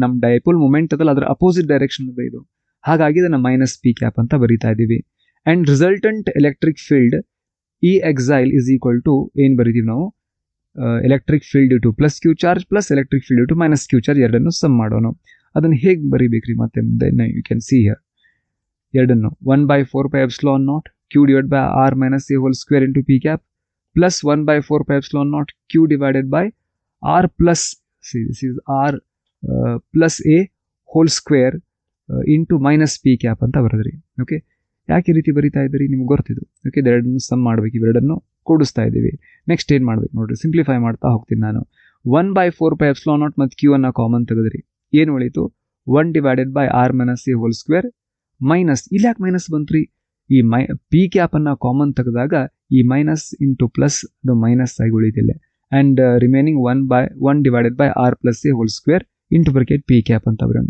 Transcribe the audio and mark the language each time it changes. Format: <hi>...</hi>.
<kn>ನಮ್ಮ dipole moment ಅದಲ್ಲ ಅದರ ಅಪೋಸಿಟ್ ಡೈರೆಕ್ಷನ್ ಅದ ಇದು, ಹಾಗಾಗಿ ಇದನ್ನ ಮೈನಸ್ ಪಿ ಕ್ಯಾಪ್ ಅಂತ ಬರೀತಾ ಇದೀವಿ.</kn> <en>and resultant electric field E axial is equal to</en> <kn>ಏನು ಬರೀತೀವಿ ನಾವು,</kn> <en>electric field due to plus q charge plus electric field due to minus q charge</en> <kn>ಎರಡನ್ನು ಸಮ್ ಮಾಡೋಣ. ಅದನ್ನು ಹೇಗೆ ಬರೀಬೇಕ್ರಿ ಮತ್ತೆ ಮುಂದೆ</kn> <en>you can see here ಎರಡನ್ನು 1/4πε0 q divided by r minus a whole square into p cap plus 1/4πε0 q divided by r plus, see this is r plus a whole square into minus p cap</en> <kn>ಅಂತ ಬರೆದ್ರಿ. Okay, ಯಾಕೆ ಈ ರೀತಿ ಬರೀತಾ ಇದ್ದೀರಿ ನಿಮ್ಗೆ ಗೊತ್ತಿದ್ದು. Okay, ಎರಡನ್ನು some ಮಾಡ್ಬೇಕು, ಇವೆರಡನ್ನು ಕೂಡಿಸ್ತಾ ಇದ್ದೀವಿ. ನೆಕ್ಸ್ಟ್ ಏನು ಮಾಡ್ಬೇಕು ನೋಡ್ರಿ, ಸಿಂಪ್ಲಿಫೈ ಮಾಡ್ತಾ ಹೋಗ್ತೀನಿ ನಾನು. 1/4πε0 ಮತ್ತು q ಅನ್ನ ಕಾಮನ್ ತೆಗೆದ್ರಿ, ಏನು ಉಳಿತು</kn> <en>1 divided by r minus a whole square</en> <kn>minus, ಇಲ್ಲಿ ಯಾಕೆ ಮೈನಸ್ ಬಂತ್ರಿ, ಈ ಪಿ ಕ್ಯಾಪ್ ಅನ್ನ ಕಾಮನ್ ತೆಗೆದಾಗ ಈ ಮೈನಸ್ ಇಂಟು ಪ್ಲಸ್ ಅದು ಮೈನಸ್ ಆಗಿ ಉಳಿದಿಲ್ಲ, and remaining 1 divided by r plus a whole square into bracket P cap ಅಂತ ಬರೋಣ.</kn>